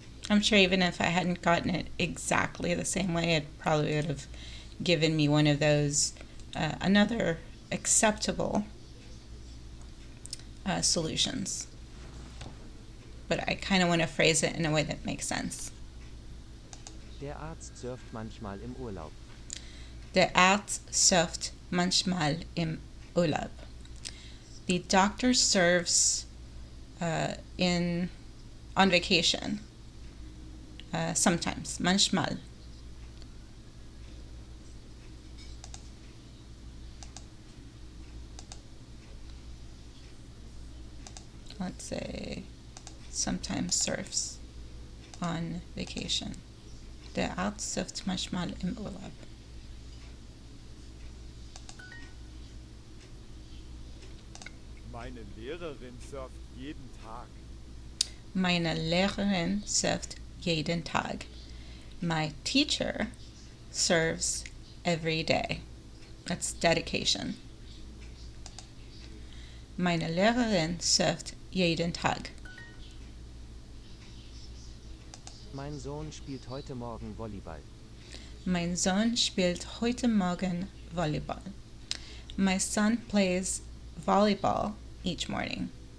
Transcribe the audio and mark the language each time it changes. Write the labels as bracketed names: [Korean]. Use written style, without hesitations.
[English] I'm sure even if I hadn't gotten it exactly the same way, it probably would have given me one of those, another acceptable solutions. But I kind of want to phrase it in a way that makes sense. [German] Der Arzt surft manchmal im Urlaub. Der Arzt surft manchmal im Urlaub. [English] The doctor serves on vacation. Sometimes, [German] manchmal. [English] Let's say sometimes surfs on vacation. [German] Der Arzt surft manchmal im Urlaub. Meine Lehrerin surft jeden Tag. Meine Lehrerin surft jeden Tag. [English] My teacher serves every day. That's dedication. [German] Meine Lehrerin surft jeden Tag. Mein Sohn spielt heute Morgen Volleyball. Mein Sohn spielt heute Morgen Volleyball. [English] My son plays volleyball each morning.